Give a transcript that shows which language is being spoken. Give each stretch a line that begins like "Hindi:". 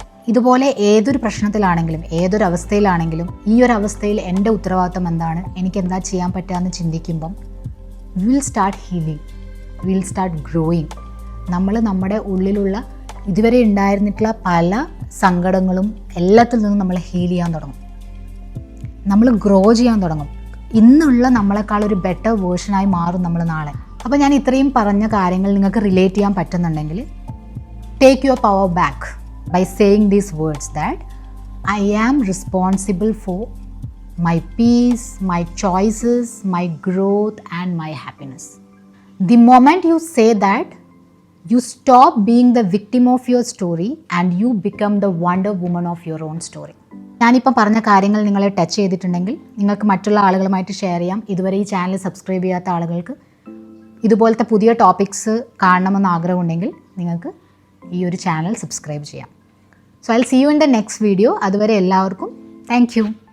Malayalam: ഇതുപോലെ ഏതൊരു പ്രശ്നത്തിലാണെങ്കിലും ഏതൊരു അവസ്ഥയിലാണെങ്കിലും ഈ ഒരു അവസ്ഥയിൽ എൻ്റെ ഉത്തരവാദിത്തം എന്താണ്, എനിക്ക് എന്താ ചെയ്യാൻ പറ്റുകയെന്ന് ചിന്തിക്കുമ്പം
English: Will start healing, will start growing.
Malayalam: നമ്മൾ നമ്മുടെ ഉള്ളിലുള്ള ഇതുവരെ ഉണ്ടായിരുന്നിട്ടുള്ള പല സങ്കടങ്ങളും എല്ലാത്തിൽ നിന്നും നമ്മൾ ഹീൽ ചെയ്യാൻ തുടങ്ങും, നമ്മൾ ഗ്രോ ചെയ്യാൻ തുടങ്ങും. ഇന്നുള്ള നമ്മളെക്കാൾ ഒരു ബെറ്റർ വേർഷനായി മാറും നമ്മൾ നാളെ. അപ്പോൾ ഞാൻ ഇത്രയും പറഞ്ഞ കാര്യങ്ങൾ നിങ്ങൾക്ക് റിലേറ്റ് ചെയ്യാൻ പറ്റുന്നുണ്ടെങ്കിൽ
English: Take your power back by saying these words that I am responsible for my peace, my choices, my growth and my happiness. The moment you say that, you stop being the victim of your story and you become the wonder woman of your own story.
Malayalam: ഞാനിപ്പം പറഞ്ഞ കാര്യങ്ങൾ നിങ്ങളെ touch ചെയ്തിട്ടുണ്ടെങ്കിൽ നിങ്ങൾക്ക് മറ്റുള്ള ആളുകളുമായിട്ട് share ചെയ്യാം. ഇതുവരെ ഈ ചാനൽ സബ്സ്ക്രൈബ് ചെയ്യാത്ത ആളുകൾക്ക് ഇതുപോലത്തെ പുതിയ ടോപ്പിക്സ് കാണണമെന്ന് ആഗ്രഹമുണ്ടെങ്കിൽ നിങ്ങൾക്ക് ഈ ഒരു ചാനൽ സബ്സ്ക്രൈബ് ചെയ്യാം.
English: So I'll see you in the next video.
Malayalam: അതുവരെ എല്ലാവർക്കും താങ്ക് യു.